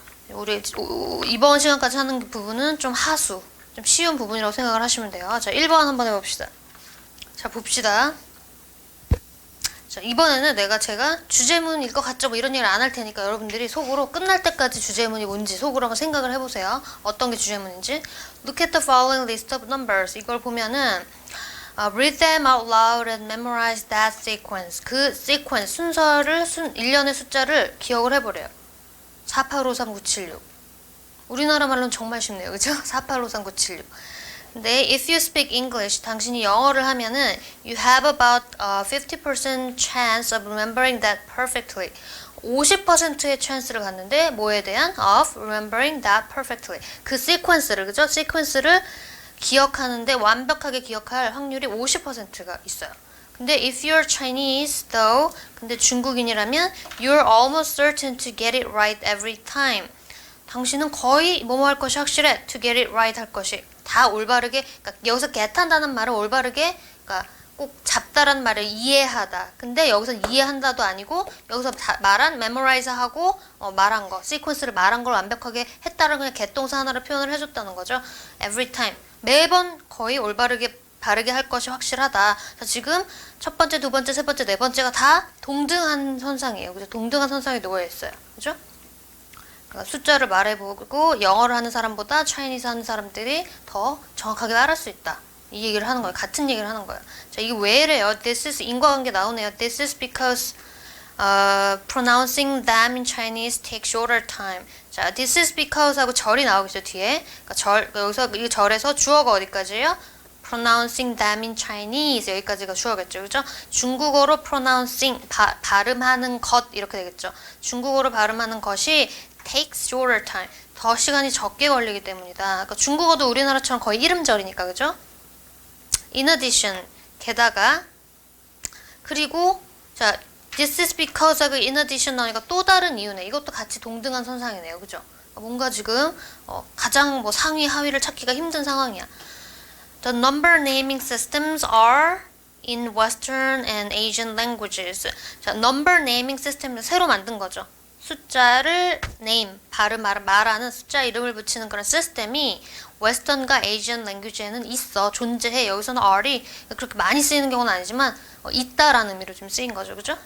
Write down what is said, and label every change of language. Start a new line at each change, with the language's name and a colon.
Korean: 우리 이번 시간까지 하는 부분은 좀 하수. 좀 쉬운 부분이라고 생각을 하시면 돼요. 자, 1번 한번 해봅시다. 자, 봅시다. 자, 이번에는 제가 주제문일 것 같죠? 뭐 이런 얘기를 안 할 테니까 여러분들이 속으로 끝날 때까지 주제문이 뭔지 속으로 한번 생각을 해보세요. 어떤 게 주제문인지.
English: Look at the following list of numbers.
Korean: 이걸 보면은
English: read them out loud and memorize that sequence.
Korean: 그 sequence, 순서를, 일련의 숫자를 기억을 해버려요. 485396. 우리나라 말로는 정말 쉽네요. 그죠? 485396.
English: 근데 if you speak English,
Korean: 당신이 영어를 하면은
English: you have about 50% chance of remembering that perfectly.
Korean: 50%의 chance를 갖는데 뭐에 대한?
English: of remembering that perfectly.
Korean: 그 sequence를, 그죠? sequence를 기억하는데 완벽하게 기억할 확률이 50%가 있어요.
English: 근데 if you're Chinese though,
Korean: 근데 중국인이라면
English: you're almost certain to get it right every time.
Korean: 당신은 거의 뭐뭐 할 것이 확실해.
English: to get it right
Korean: 할 것이. 다 올바르게, 그러니까 여기서 get한다는 말은 올바르게, 그러니까 꼭 잡다라는 말을 이해하다. 근데 여기서 이해한다도 아니고 여기서 말한 memorize하고 말한 거, sequence를 말한 걸 완벽하게 했다를 그냥 get 동사 하나로 표현을 해줬다는 거죠.
English: every time.
Korean: 매번 거의 올바르게 바르게 할 것이 확실하다. 자, 지금 첫 번째, 두 번째, 세 번째, 네 번째가 다 동등한 선상이에요. 그죠? 동등한 선상에 놓여 있어요. 그죠? 그러니까 숫자를 말해보고 영어를 하는 사람보다 차이니즈 하는 사람들이 더 정확하게 말할 수 있다. 이 얘기를 하는 거예요. 같은 얘기를 하는 거예요. 자, 이게 왜래요? This is 인과관계 나오네요.
English: This is because pronouncing them in Chinese take shorter time.
Korean: 자, this is because 하고 절이 나오겠죠, 뒤에. 그러니까 여기서 이 절에서 주어가 어디까지예요?
English: pronouncing them in Chinese
Korean: 여기까지가 주어겠죠, 그죠? 중국어로 pronouncing 발음하는 것 이렇게 되겠죠. 중국어로 발음하는 것이
English: takes shorter time
Korean: 더 시간이 적게 걸리기 때문이다. 그러니까 중국어도 우리나라처럼 거의 이름절이니까, 그죠?
English: In addition
Korean: 게다가 그리고 자 this is because 하고 in addition 나오니까 또 다른 이유네. 이것도 같이 동등한 선상이네요, 그죠? 뭔가 지금 가장 뭐 상위 하위를 찾기가 힘든 상황이야.
English: The number naming systems are in Western and Asian languages.
Korean: 자, number naming system을 새로 만든 거죠. 숫자를 name, 말하는 숫자 이름을 붙이는 그런 시스템이 웨스턴과 에이지언 랭귀지에는 있어, 존재해. 여기서는 are이 그렇게 많이 쓰이는 경우는 아니지만 있다라는 의미로 좀 쓰인 거죠, 그죠?